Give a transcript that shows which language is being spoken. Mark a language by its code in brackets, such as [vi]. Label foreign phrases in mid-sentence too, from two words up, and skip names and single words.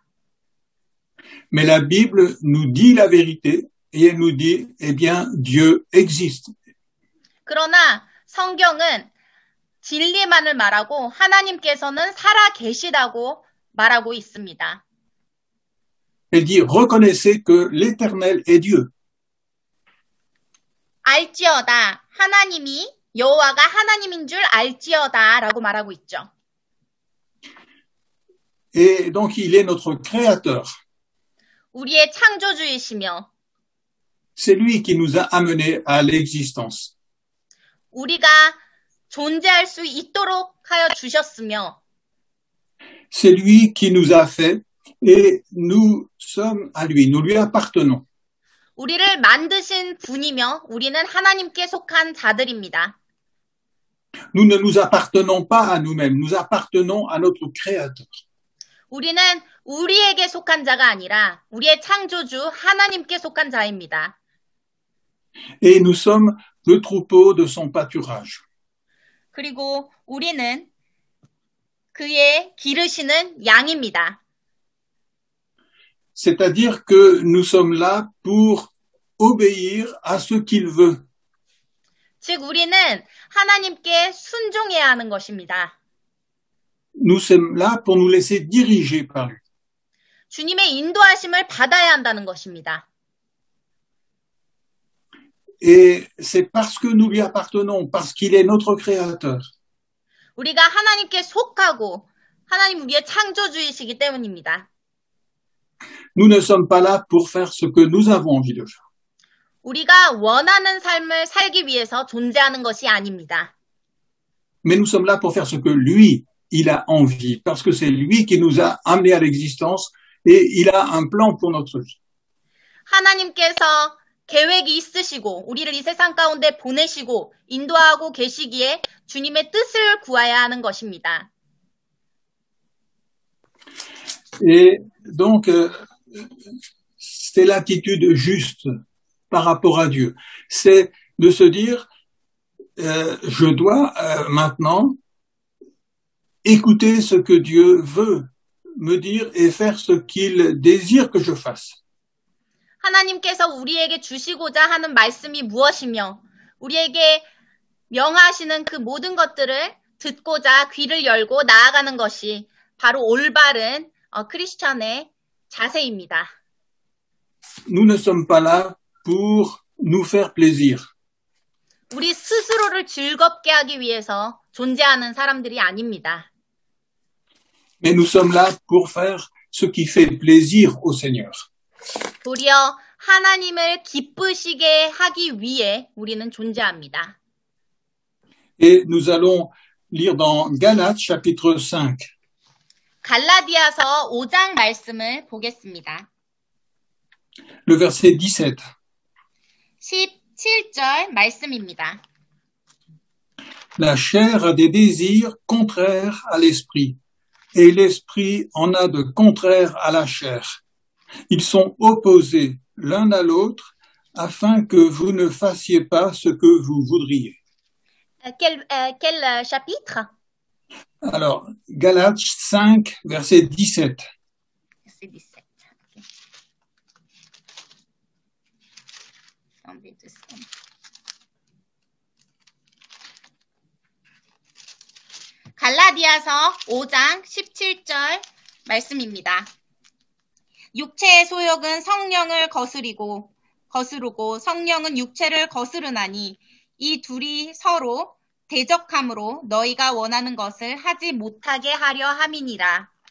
[fr] Mais la Bible nous dit la vérité et elle nous dit, eh bien, Dieu existe. [ko] 그러나 성경은 진리만을 말하고 하나님께서는 살아 계시다고 말하고 있습니다. [fr] Elle dit, reconnaissez que l'Éternel est Dieu. [ko] 알지어다. 하나님이 여호와가 하나님인 줄 알지어다라고 말하고 있죠. [fr] Et donc, il est notre créateur. [ko] 우리의 창조주이시며 [fr] C'est lui qui nous a amenés à l'existence. [ko] 우리가 존재할 수 있도록 하여 주셨으며 [fr] C'est lui qui nous a fait et nous sommes à lui, nous lui appartenons. [ko] 우리를 만드신 분이며 우리는 하나님께 속한 자들입니다. [fr] Nous ne nous appartenons pas à nous-mêmes, nous appartenons à notre créateur. [ko] 우리는 우리에게 속한 자가 아니라 우리의 창조주 하나님께 속한 자입니다. [fr] Et nous sommes le troupeau de son pâturage. [ko] 그리고 우리는 그의 기르시는 양입니다. [fr] C'est-à-dire que nous sommes là pour obéir à ce qu'il veut. [ko] 즉 우리는 하나님께 순종해야 하는 것입니다. [fr] Nous sommes là pour nous laisser diriger par lui. [ko] 주님의 인도하심을 받아야 한다는 것입니다. [fr] Et c'est parce que nous lui appartenons, parce qu'il est notre créateur. [ko] 우리가 하나님께 속하고 하나님 우리의 창조주이시기 때문입니다. [fr] Nous ne sommes pas là pour faire ce que nous avons envie de faire. [ko] 우리가 원하는 삶을 살기 위해서 존재하는 것이 아닙니다. [fr] Mais nous sommes là pour faire ce que lui, il a envie, parce que c'est lui qui nous a amenés à l'existence et il a un plan pour notre vie. [ko] 하나님께서 계획이 있으시고 우리를 이 세상 가운데 보내시고 인도하고 계시기에 주님의 뜻을 구해야 하는 것입니다. [fr] Et donc, c'est l'attitude juste par rapport à Dieu. C'est de se dire, je dois maintenant écouter ce que Dieu veut me dire et faire ce qu'il désire que je fasse. [ko] 하나님께서 우리에게 주시고자 하는 말씀이 무엇이며 우리에게 명하시는 그 모든 것들을 듣고자 귀를 열고 나아가는 것이 바로 올바른 크리스천의 자세입니다. [fr] Nous ne sommes pas là pour nous faire plaisir. [ko] 우리 스스로를 즐겁게 하기 위해서 존재하는 사람들이 아닙니다. [fr] Mais nous sommes là pour faire ce qui fait plaisir au Seigneur. [ko] 도리어 하나님을 기쁘시게 하기 위해 우리는 존재합니다. [fr] Et nous allons lire dans Galates chapitre 5. [ko] 갈라디아서 5장 말씀을 보겠습니다. [fr] Le verset 17. [ko] 17절 말씀입니다. [fr] La chair a des désirs contraires à l'esprit, et l'esprit en a de contraires à la chair. Ils sont opposés l'un à l'autre, afin que vous ne fassiez pas ce que vous voudriez. Quel chapitre? Alors, Galates 5, verset 17. Verset 17. [ko] 갈라디아서 5장 17절 말씀입니다. 육체의 소욕은 성령을 거스르고 성령은 육체를 거스르나니 이 둘이 서로 대적함으로 너희가 원하는 것을 하지 못하게 하려 함이니라.